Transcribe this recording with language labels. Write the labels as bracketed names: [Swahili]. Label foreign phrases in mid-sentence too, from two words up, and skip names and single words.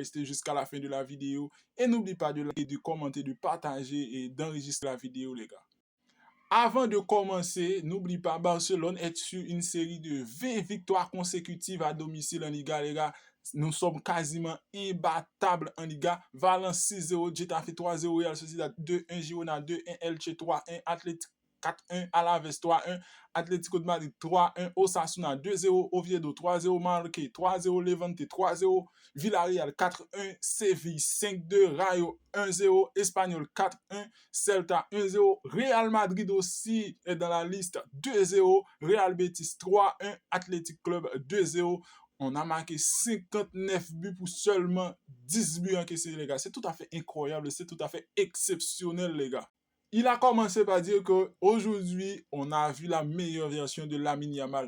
[French] Restez jusqu'à la fin de la vidéo. Et n'oubliez pas de liker, de commenter, de partager et d'enregistrer la vidéo, les gars. Avant de commencer, n'oublie pas, Barcelone est sur une série de 20 victoires consécutives à domicile en Liga, les gars. Nous sommes quasiment imbattables en Liga. Valence 6-0, Getafe 3-0, Real Sociedad 2-1, Girona 2-1, Elche 3-1, Athletic 4-1, Alaves 3-1, Atlético de Madrid 3-1, Osasuna 2-0, Oviedo 3-0, Marque 3-0, Levante 3-0, Villarreal 4-1, Séville 5-2, Rayo 1-0, Espanyol 4-1, Celta 1-0, Real Madrid aussi est dans la liste 2-0, Real Betis 3-1, Athletic Club 2-0. On a marqué 59 buts pour seulement 10 buts encaissés, les gars. C'est tout à fait incroyable, c'est tout à fait exceptionnel, les gars. Il a commencé par dire qu'aujourd'hui, on a vu la meilleure version de Lamine Yamal.